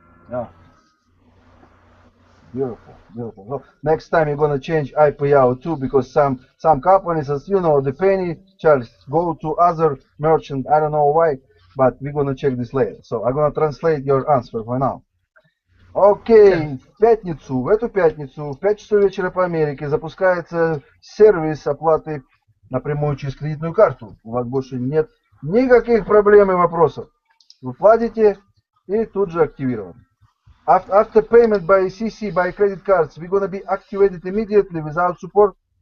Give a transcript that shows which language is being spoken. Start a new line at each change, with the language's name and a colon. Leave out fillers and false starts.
English: Yeah. Beautiful, beautiful. So next time you're gonna change iPayout too, because some companies, as you know, the penny charges go to other merchant. I don't know why, but we're gonna check this later. So I'm gonna translate your answer for now.
Russian: Окей, в эту пятницу, в 5 часов вечера по Америке запускается сервис оплаты напрямую через кредитную карту. У вас больше нет никаких проблем и вопросов. Вы платите и тут же активирован.
English: After payment by CC, by credit cards, we're going to be activated immediately without support?